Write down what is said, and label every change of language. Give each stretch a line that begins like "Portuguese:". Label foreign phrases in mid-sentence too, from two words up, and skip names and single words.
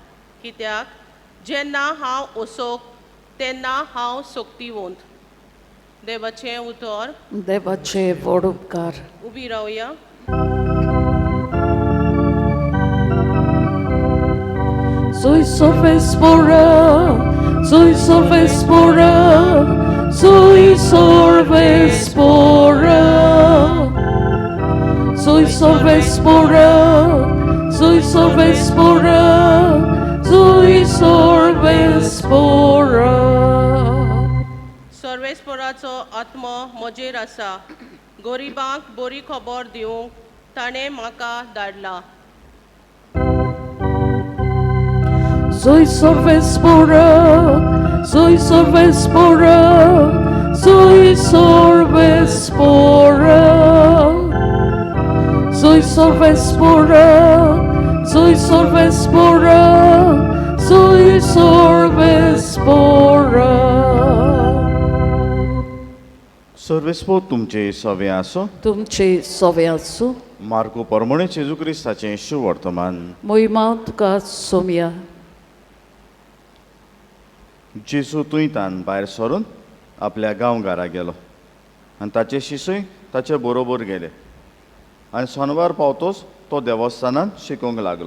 Konkani: कित्याक जेन्ना हांव ओसोक तेन्ना हांव सोंकतीवंत. देवाचें उतर. देवाचे व्हड उपकार. उबी रावया. Soy sorvespora, soy sorvespora, soy sorvespora, soy sorvespora, soy sorvespora, soy sorvespora. सर्वेस्पराचो आत्मो म्हजेर आसा. गोरिबांक बरी खबर दिवंक ताणें म्हाका धाडला. Soy sorvespora, soy sorvespora, soy sorvespora, soy sorvespora, soy sorvespora, soy sorvespora. सर्वेस्पो तुमचे सवे आसो. तुमचे सवे आसूं. मार्को परमणे जेजू क्रिस्ताचें शुभ वर्तमान. मोहिमा तुका सोमया. जेजू तुयतान भायर सरून आपल्या गांवघरा गेलो आनी ताचे शिसूय ताचे बरोबर गेले आनी सोनवार पावतोच तो देवस्थानांत शिकोवंक लागलो.